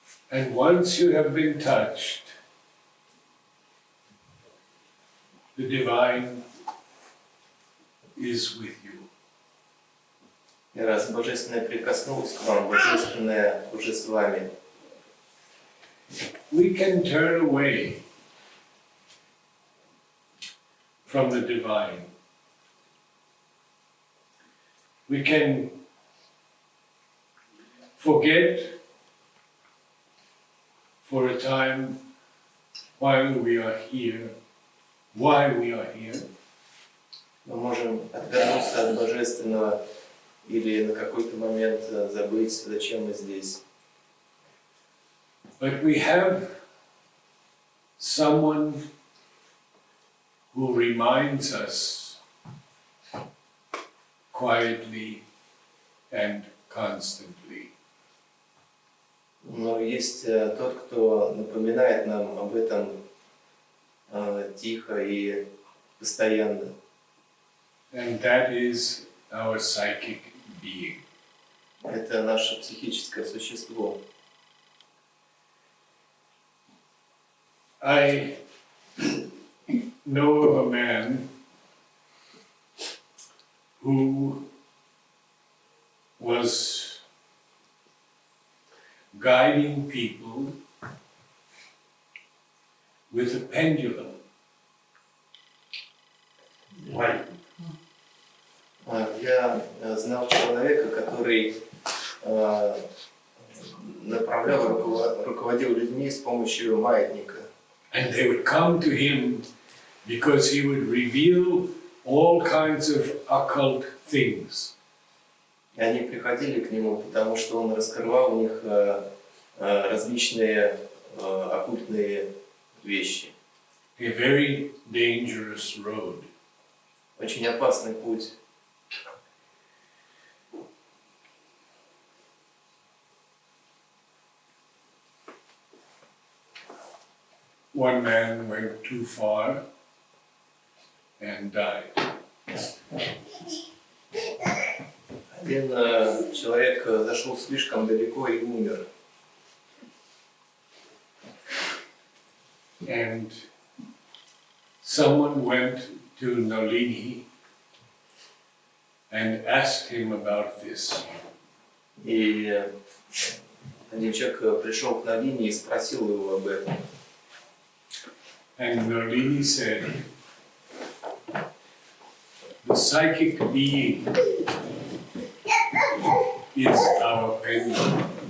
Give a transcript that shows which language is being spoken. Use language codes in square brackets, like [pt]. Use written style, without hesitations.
[en] And once you have been touched, the divine is with you. [ru] И раз Божественное прикоснулось к вам, Божественное уже с вами. [en] We can turn away from the divine. We can forget for a time while we are here, why we are here. [ru] Мы можем отвернуться от Божественного или на какой-то момент забыть, зачем мы здесь. [en] But we have someone who reminds us quietly and constantly. [ru] Но есть тот, кто напоминает нам об этом тихо и постоянно. [en] And that is our psychic being. [ru] Это наше психическое существо. [en] I know of a man who was guiding people with a pendulum. [ru] Я знал человека, который направлял, руководил людьми с помощью маятника. [en] And they would come to him because he would reveal all kinds of occult things. [ru] И они приходили к нему, потому что он раскрывал у них различные оккультные вещи. [en] A very dangerous road. [ru] Очень опасный путь. [en] One man went too far and died. [ru] Один человек зашел слишком далеко и умер. [en] And someone went to Nalini and asked him about this. [ru] И один человек пришел к Нарадине и спросил его об этом. [en] And Nalini said, the psychic being is our pendulum.